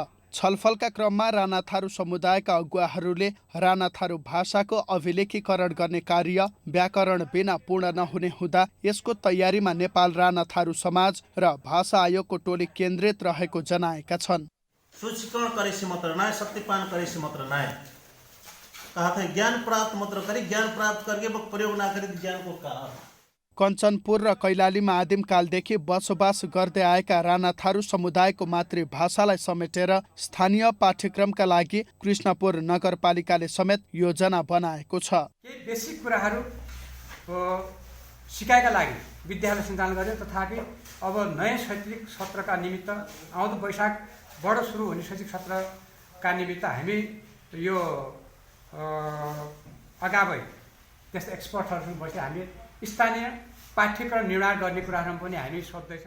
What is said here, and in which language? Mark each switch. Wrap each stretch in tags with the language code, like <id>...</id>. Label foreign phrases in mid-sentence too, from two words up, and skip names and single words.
<ne>छलफलका क्रममा राणा थारू समुदायका अगुवाहरूले राणा थारू भाषाको अभिलेखीकरण गर्ने कार्य व्याकरण बिना पूर्ण नहुने हुँदा यसको तयारीमा नेपाल राणा थारू समाज र भाषा आयोगको टोली केन्द्रित रहेको जनाएका छन्।</ne> <thr>सूचीकरण करे से मात्र ना, सत्यापन करे से मात्र ना, कहा था ज्ञान प्राप्त मात्र करी, ज्ञान प्राप्त करके वो प्रयोग ना करे तो ज्ञान को कहा।</thr> <ne>कञ्चनपुर र कैलालीमा आदिमकालदेखि बसोबास गर्दै आएका राणा थारू समुदायको मातृभाषालाई समेटेर स्थानीय पाठ्यक्रमका लागि कृष्णपुर नगरपालिकाले समेत योजना बनाएको छ। केही बेसिक कुराहरू सिकाइका लागि विद्यालय सञ्चालन गर्यो, तथापि अब नयाँ शैक्षिक सत्रका निमित्त आउँदो वैशाखबाट सुरु हुने शैक्षिक सत्रका निमित्त हामी यो अगावै त्यस्ता एक्सपर्टहरूसँग बसी हामी स्थानीय पाठ्यक्रम निर्माण गर्ने कुराहरूमा पनि हामी सोध्दैछौँ।</ne>